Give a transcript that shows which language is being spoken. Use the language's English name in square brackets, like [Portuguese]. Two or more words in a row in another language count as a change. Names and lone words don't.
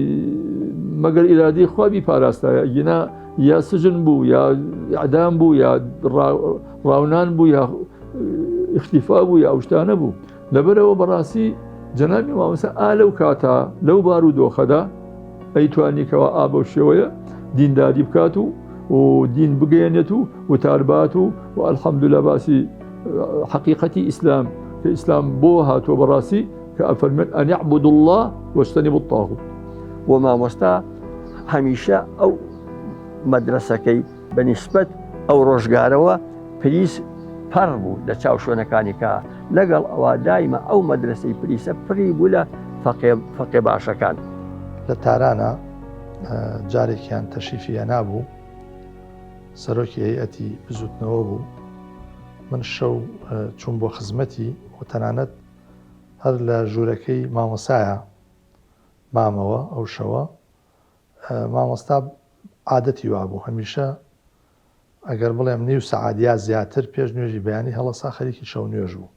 [Central Kurdish] مەگەر ئیرادەی خوا بیپاراستایە گینا یا سجن بوو یا ئەعدام بوو یا ڕاونان بوو یا اختیفا بوو یا ئەو شتانە بوو لەبەرەوە بەڕاستی جەنابی مامۆستا لەو کاتە لەو بارودۆخەدا ئەیتوانیکەوە ئابە شێوەیە دینداری بکات و دین بگەێنێت و وتاربات و ئەلحەمدولە باسی حقیقەتی ئیسلام کە ئیسلام بۆ هاتووە بەڕاستی کە ئەفەرمێن [Arabic] ئەن یعبدوا الله واجتنبوا الطاغوت [Central Kurdish] و مامۆستا هەمیشە ئەو مەدرسەکەی بەنسبەت ئەو ڕۆژگارەوە پلیس پەڕ بوو لە چاو شوێنەکانی کە لەگەڵ ئەوە دایمە ئەو مەدرسەی پلیسە پڕی بوو لە فەقێ باشەکان لە تارانە جارێکیان تەشریفی هێنابوو سەرۆکی هەیئەتی بزوتنەوە بوو من شەو چوون بۆ خزمەتی و تەنانەت هەر لە ژوورەکەی مامۆسایە مامەوە ئەو شەوە مامۆستا عادەتی وا بوو هەمیشە ئەگەر بڵێم نیو سەعادیا زیاتر پێش نوێژی بەیانی هەڵەسا خەریکی شەو نوێژ بوو